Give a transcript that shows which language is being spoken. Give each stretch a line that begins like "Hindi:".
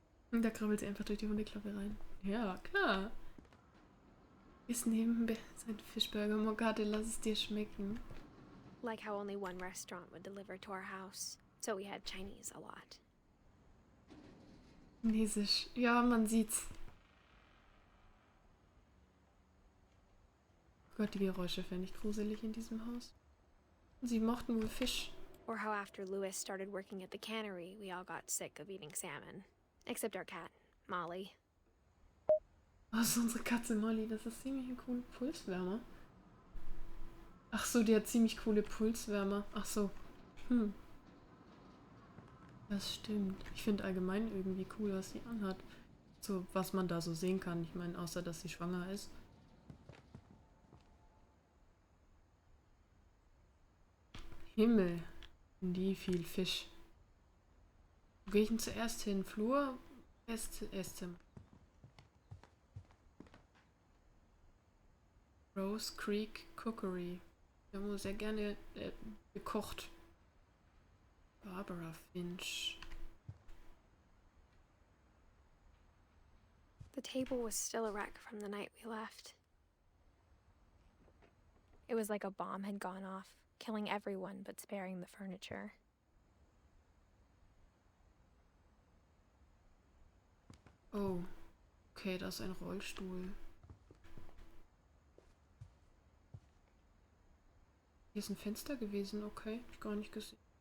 German: Und da krabbelt sie einfach durch die Hundeklappe rein. Ja, klar. Ist neben sein Fischburger Mogate, lass es dir schmecken.
English: Like how only one restaurant would deliver to our house, so we had Chinese a lot.
German: Chinesisch. Ja, man sieht's. Oh Gott, die Geräusche fände ich gruselig in diesem Haus. Sie mochten wohl Fisch.
English: Or how after Lewis started working at the cannery, we all got sick of eating salmon. Except our cat, Molly.
German: Oh, das ist unsere Katze Molly. Das ist ziemlich ein cooler Pulswärmer. Ach so, die hat ziemlich coole Pulswärmer. Ach so. Das stimmt. Ich finde allgemein irgendwie cool, was sie anhat. So, was man da so sehen kann. Ich meine, außer, dass sie schwanger ist. Himmel. Nie viel Fisch. Wo gehe ich denn zuerst hin? Flur? Esszimmer. Rose Creek Cookery. Wir haben sehr gerne gekocht. Barbara Finch.
English: The table was still a wreck from the night we left. It was like a bomb had gone off, killing everyone but sparing the furniture.
German: Oh, okay, das ist ein Rollstuhl. Hier ist ein Fenster gewesen, okay, hab ich gar nicht gesehen.